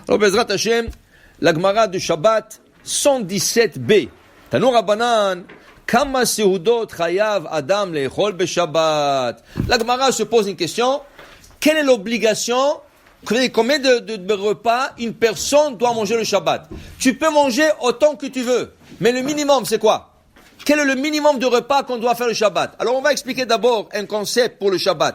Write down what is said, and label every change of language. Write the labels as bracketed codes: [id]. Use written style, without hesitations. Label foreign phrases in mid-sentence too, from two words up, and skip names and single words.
[fr] Alors, [he] בעזרת השם, [fr] la Gemara de Shabbat 117b. [he] תנו רבנן, כמה סעודות חייב אדם לאכול בשבת. [fr] La Gemara se pose une question. Quelle est l'obligation? Combien de repas une personne doit manger le Shabbat? Tu peux manger autant que tu veux. Mais le minimum, c'est quoi? Quel est le minimum de repas qu'on doit faire le Shabbat? Alors, on va expliquer d'abord un concept pour le Shabbat.